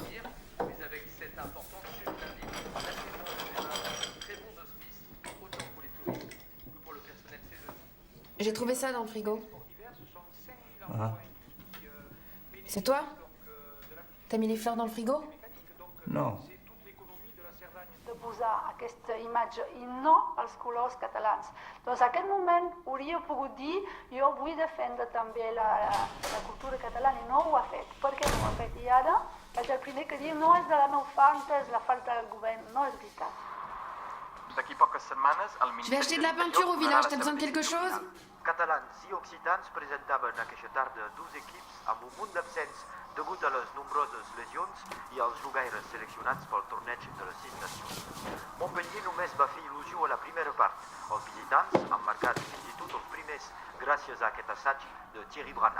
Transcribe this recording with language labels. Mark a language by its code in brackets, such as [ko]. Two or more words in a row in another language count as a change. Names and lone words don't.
[fr] Mais avec cette importante chute d'indice, la saison est un très bon auspice, autant pour les touristes que pour le personnel saisonnier. J'ai trouvé ça dans le frigo. Ah. C'est toi? T'as mis les fleurs dans le frigo? Non. [ca] De posar aquesta imatge i no els colors catalans. Doncs en aquest moment hauria pogut dir jo vull defendre també la cultura catalana i no ho ha fet. Per què no ho ha fet? I ara és el primer que diu no és de la meva falta, és la falta del govern. No és veritat. D'aquí poques setmanes, el [fr] Je vais acheter de la peinture au village, t'as besoin de quelque chose? [ca] Catalans i occitans presentaven aquesta tarda 12 equips amb un munt d'absents degut a les nombroses lesions i als jugaires seleccionats pel torneig de les 6 nacions. Montpellier només va fer il·lusió a la primera part. Els visitants han marcat fins i tot els primers gràcies a aquest assaig de Thierry Brana.